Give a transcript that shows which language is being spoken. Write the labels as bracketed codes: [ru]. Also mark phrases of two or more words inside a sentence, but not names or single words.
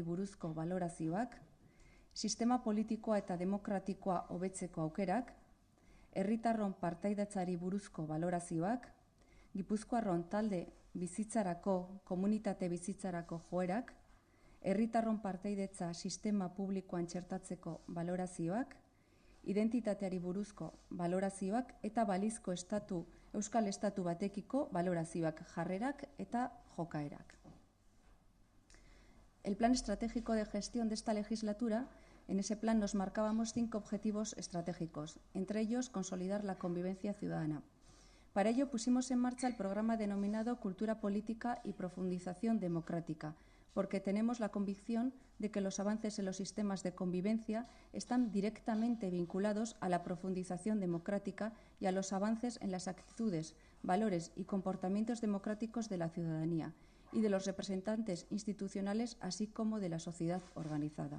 [eu] buruzko balorazioak, sistema politikoa eta demokratikoa hobetzeko aukerak, herritarron partaidatzari buruzko balorazioak, Gipuzkoarron talde bizitzarako, komunitate bizitzarako joerak, herritarron partaidetza sistema publikoan txertatzeko balorazioak, identitateari buruzko balorazioak eta balizko euskal estatu batekiko balorazioak, jarrerak eta jokaerak. [es] El Plan Estratégico de Gestión de esta legislatura, en ese plan nos marcábamos 5 objetivos estratégicos, entre ellos consolidar la convivencia ciudadana. Para ello pusimos en marcha el programa denominado Cultura Política y Profundización Democrática, porque tenemos la convicción de que los avances en los sistemas de convivencia están directamente vinculados a la profundización democrática y a los avances en las actitudes, valores y comportamientos democráticos de la ciudadanía y de los representantes institucionales, así como de la sociedad organizada.